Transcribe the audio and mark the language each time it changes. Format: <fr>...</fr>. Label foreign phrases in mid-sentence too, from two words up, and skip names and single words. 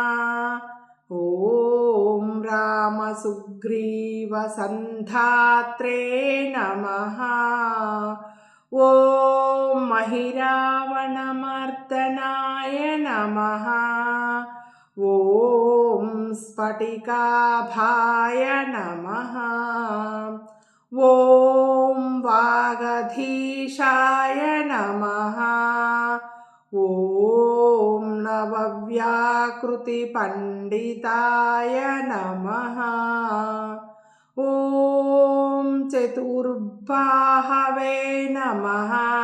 <sa>ॐ रामसुग्रीवसन्धात्रे नमः। ॐ महिरावणमर्दनाय नमः। ॐ स्फटिकाभाय नमः। ఓం వాగధీశాయ నమః. ఓం నవవ్యాకృతి పండితాయ నమః. ఓం చతుర్బాహవే నమః.</sa>